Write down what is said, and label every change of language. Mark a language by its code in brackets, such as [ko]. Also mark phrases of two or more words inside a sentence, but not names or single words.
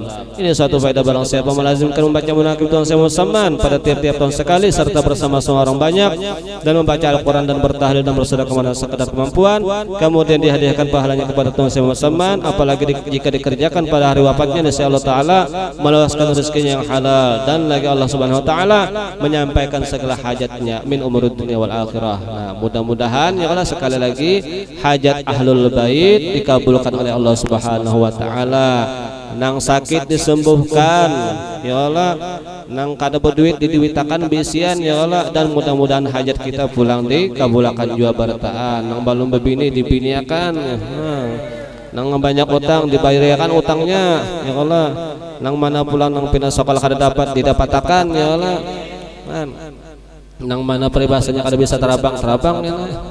[ms] Ini suatu faedah barang siapa melazimkan membaca munakib Tuan Syekh Muhammad Saman pada tiap-tiap tahun sekali serta bersama-sama orang banyak dan membaca Al-Quran dan bertahlil dan bersedekah kepada sekadar kemampuan, kemudian dihadiahkan pahalanya kepada Tuan Syekh Muhammad Saman, apalagi jika dikerjakan pada hari wafatnya, [ar] إن شاء الله تعالى [ms] meluaskan rezekinya yang halal, dan lagi [ar] الله سبحانه وتعالى [ms] menyampaikan segala hajatnya [ar] من أمور الدنيا والآخرة. [bjn] Nah, mudah-mudahan [ar] يا الله [bjn] sekali lagi hajat [ar] أهل البيت [bjn] dikabulkan oleh [ar] الله سبحانه وتعالى. [bjn] Nang sakit disembuhkan [ar] يا الله, [bjn] nang kada berduit diduitakan bisian [ar] يا الله, [bjn] dan mudah-mudahan hajat kita pulang dikabulkan jua bartaan. Nang balum bebini dibiniakan, nang banyak utang dibayarkan utangnya [ar] يا الله, [bjn] nang mana pulang nang pindah sekolah kada dapat didapatakan [ar] يا الله, [bjn] nang mana peribahasanya kada bisa terabang [ar] يا الله.